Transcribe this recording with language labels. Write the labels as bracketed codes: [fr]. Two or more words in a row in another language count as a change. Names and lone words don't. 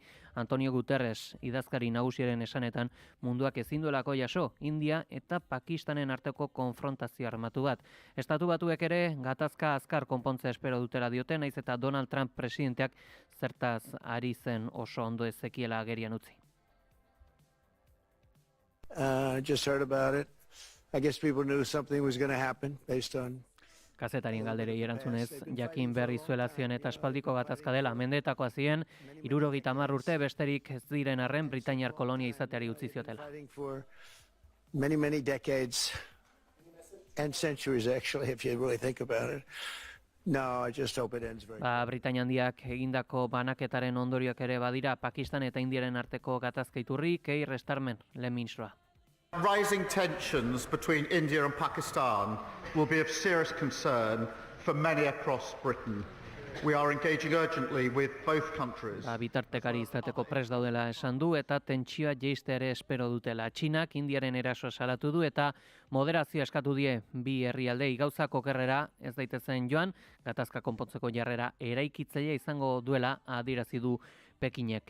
[eu] Antonio Guterres idazkari nagusiaren esanetan munduak ezin duelako jaso India eta Pakistanen arteko konfrontazio armatu bat. Estatu Batuek ere gatazka azkar konpontze espero dutela diote, naiz eta Donald Trump presidenteak zertaz ari zen oso ondo ezekiela agerian utzi. [en] Just heard about it. I guess people knew something was going to happen based on [eu] Kazetarien galderei erantzunez, jakin berri zuela zion eta aspaldiko gatazka dela mendetakoa zien, 70 urte besterik ez diren arren Britainiar kolonia izateari utzi ziotela. [en] Many decades and centuries actually, if you really think about it. No, I just hope it ends very [eu] Britainia Handiak egindako banaketaren ondorioak ere badira Pakistan eta Indiaren arteko gatazka iturri, Keir Starmer, lehen ministroa. [en] Rising tensions between India and Pakistan will be of serious concern for many across Britain. We are engaging urgently with both countries. [eu] Bitartekari izateko prest daudela esan du eta tentsioa jaiste ere espero dutela. Txinak Indiaren erasoa salatu du eta moderazioa eskatu die bi herrialdei. Gauzak okerrera ez daitezen joan, gatazka konpontzeko jarrera eraikitzailea izango duela adierazi du Pekinek.